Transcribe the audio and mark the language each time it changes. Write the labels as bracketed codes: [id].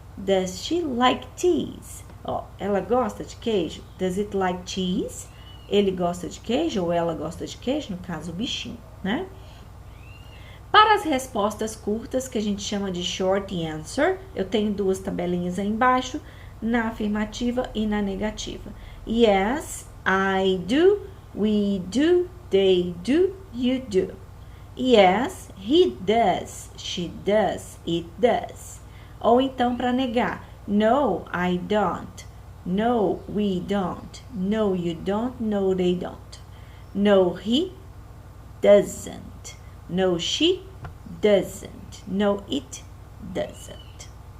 [en] Does she like cheese? [pt] Ó, ela gosta de queijo. [en] Does it like cheese? [pt] Ele gosta de queijo ou ela gosta de queijo, no caso o bichinho, né? Para as respostas curtas, que a gente chama de short answer, eu tenho duas tabelinhas aí embaixo, na afirmativa e na negativa. [en] Yes, I do, we do, they do, you do. Yes, he does, she does, it does. Ou então para negar, no, I don't. No, we don't. No, you don't. No, they don't. No, he doesn't. No, she doesn't. No, it doesn't.